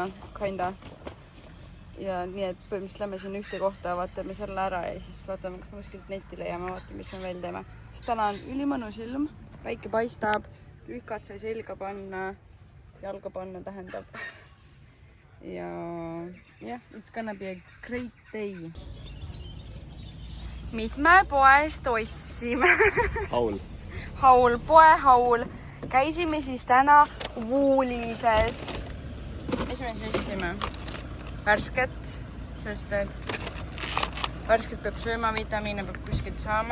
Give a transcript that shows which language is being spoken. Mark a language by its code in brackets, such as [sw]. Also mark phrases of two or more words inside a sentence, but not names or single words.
[et] Kinda. Ja nii, et põhimõtteliselt lähme siin ühte kohta, vaatame selle ära ja siis vaatame, kas kuskilt netti leiame, vaatame, mis me veel teeme. Sest täna on ülimõnus ilm, päike paistab, lühkad sai selga panna, jalga panna tähendab. [en] Ja yeah, it's gonna be a great day. [et] Mis me poest ostsime? Haul, poehaul. Käisime siis täna Woolises. Mis me siis ostsime? Värsket, sest et värsket peab sööma, vitamiine peab kuskilt saama.